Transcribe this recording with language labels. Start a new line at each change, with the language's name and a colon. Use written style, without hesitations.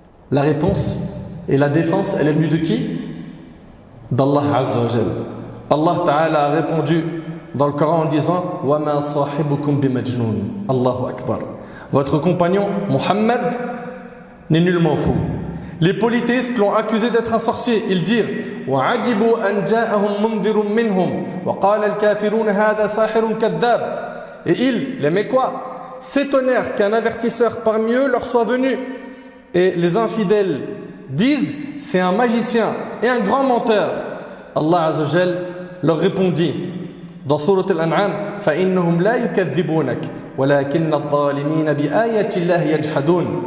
French: La réponse et la défense, elle est venue de qui? D'Allah Azza wa Jal. Allah Ta'ala a répondu dans le Coran en disant
Arabic: wa ma sahibukum bimajnoun.
French: Allahu Akbar. Votre compagnon Muhammad n'est nullement fou. Les polythéistes l'ont accusé d'être un sorcier. Ils dirent
Arabic: وَعَجِبُوا أَنْ جَاءَهُمْ مُنذِرٌ مِّنْهُمْ وَقَالَ الْكَافِرُونَ هَذَا سَاحِرٌ كَذَّابٌ.
French: Et ils, les Mécois, s'étonnèrent qu'un avertisseur parmi eux leur soit venu. Et les infidèles disent c'est un magicien et un grand menteur. Allah Azza wa Jal leur répondit dans Surat Al-An'am
Arabic: فَإِنَّهُمْ لَا يُكَذِّبُونَكَ وَلَكِنَّ الظَّالِمِينَ بِآيَاتِ اللَّهِ يَجْحَدُونَ.